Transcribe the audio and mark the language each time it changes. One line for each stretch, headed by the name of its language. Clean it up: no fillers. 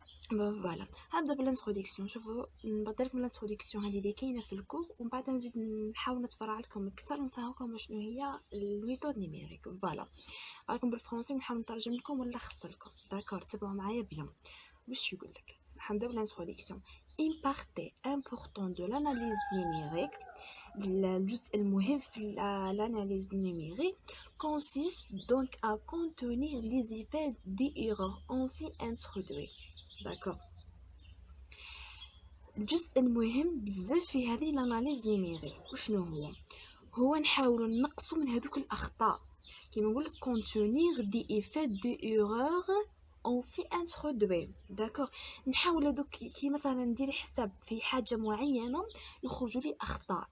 Arabic: فوالا، هبدا بالانتروداكسيون. شوفوا، نبدا لكم الانتروداكسيون هذه اللي كاينه في الكورس، ومن بعد نزيد نحاول نتفرع لكم اكثر ونفهمكم شنو هي الميثود نيميريك. فوالا، راكم بالفرنسي نحاول نترجم لكم ولا نلخص لكم. داكور، تبعوا معايا بيان. واش يقول لك؟ نبدا بالانتروداكسيون.
French: une partie importante de l'analyse numérique.
Arabic: الجزء المهم في
French: l'analyse numérique consiste donc à contenir les effets des erreurs ainsi introduits. d'accord.
Arabic: الجزء المهم بزاف في هذه الاناليز نيميريك وشنو هو نحاولوا نقصوا من هذوك الاخطاء، كيما نقول
French: contenir des effets de erreur ainsi introduit.
Arabic: داكوغ، نحاول هذوك كي مثلا ندير حساب في حاجه معينه يخرجوا لي اخطاء.